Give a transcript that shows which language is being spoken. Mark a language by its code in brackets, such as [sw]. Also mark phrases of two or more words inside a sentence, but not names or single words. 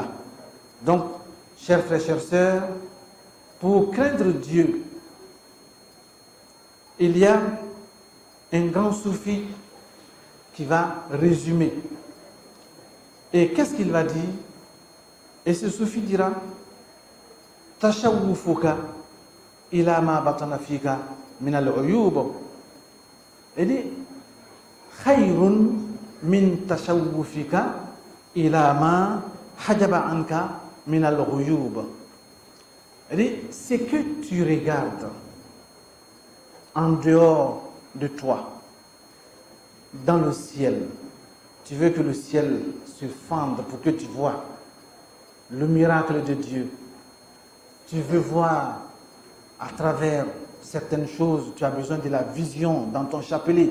[fr] Donc, chers frères, chères sœurs, pour craindre Dieu, il y a un grand soufi qui va résumer. Et qu'est-ce qu'il va dire? Et ce soufi dira [ar] تشوفك إلى ما بطن فيك من العيوب. [fr] Il dit [ar] خير من تشوفك إلى ما حجب عنك من العيوب. [fr] Il dit ce que tu regardes en dehors de toi, dans le ciel. Tu veux que le ciel se fende pour que tu vois le miracle de Dieu. Tu veux voir à travers certaines choses, tu as besoin de la vision dans ton chapelet.